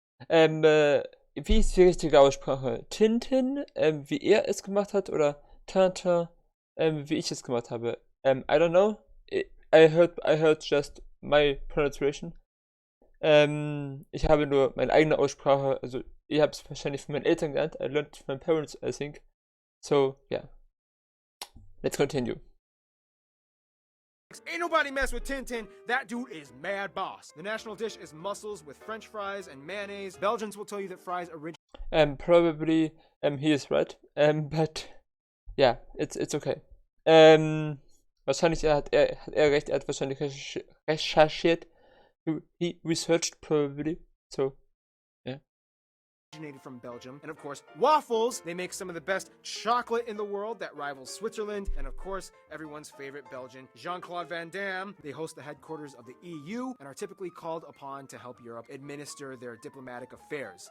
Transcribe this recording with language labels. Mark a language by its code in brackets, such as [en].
[de] Wie ist die richtige Aussprache? Tintin, wie er es gemacht hat, oder Tintin, wie ich es gemacht habe? [en] I don't know. I heard just my pronunciation. [de] Ich habe nur meine eigene Aussprache, also ihr habt es wahrscheinlich von meinen Eltern gelernt. [en] I learned from my parents, I think. So, yeah. Let's continue. Ain't nobody mess with Tintin. That dude is mad boss. The national dish is mussels with French fries and mayonnaise. Belgians will tell you that fries originate. Probably, he is right. But yeah, it's okay. [de] Wahrscheinlich hat er recht. Er hat wahrscheinlich recherchiert. [en] He researched probably. So, yeah. Originated from Belgium. And of course, waffles. They make some of the best chocolate in the world that rivals Switzerland. And of course, everyone's favorite Belgian, Jean-Claude Van Damme. They host the headquarters of the EU and are typically called upon to help Europe administer their diplomatic affairs.